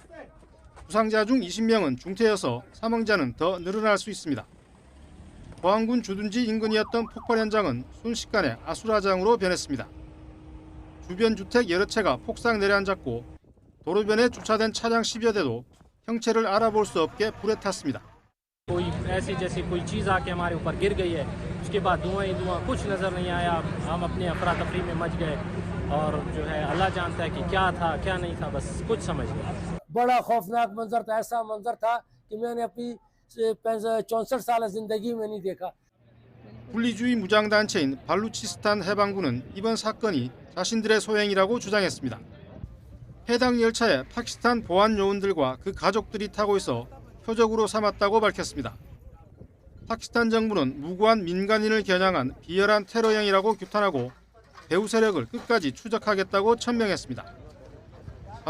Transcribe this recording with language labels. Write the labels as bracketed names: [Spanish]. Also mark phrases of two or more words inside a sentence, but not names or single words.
[Korean] 부상자 중 20명은 중태여서 사망자는 더 늘어날 수 있습니다. 보안군 주둔지 인근이었던 폭발 현장은 순식간에 아수라장으로 변했습니다. 주변 주택 여러 채가 폭삭 내려앉았고 도로변에 주차된 차량 10여 대도 형체를 알아볼 수 없게 불에 탔습니다. [Urdu] کوئی ایسی جیسی کوئی چیز آکے ہمارے اوپر گر گئی ہے اس کے بعد دھواں ہی دھواں کچھ نظر نہیں آیا ہم اپنے افرا تفری میں مچ گئے اور جو ہے اللہ جانتا ہے کہ کیا تھا کیا نہیں تھا بس کچھ سمجھ گئے بڑا خوفناک منظر تھا ایسا منظر تھا کہ میں نے اپنی 64 سال زندگی میں نہیں دیکھا. [Korean] 분리주의 무장단체인 발루치스탄 해방군은 이번 사건이 자신들의 소행이라고 주장했습니다. 해당 열차에 파키스탄 보안 요원들과 그 가족들이 타고 있어 표적으로 삼았다고 밝혔습니다. 파키스탄 정부는 무고한 민간인을 겨냥한 비열한 테러행위라고 규탄하고 배후 세력을 끝까지 추적하겠다고 천명했습니다.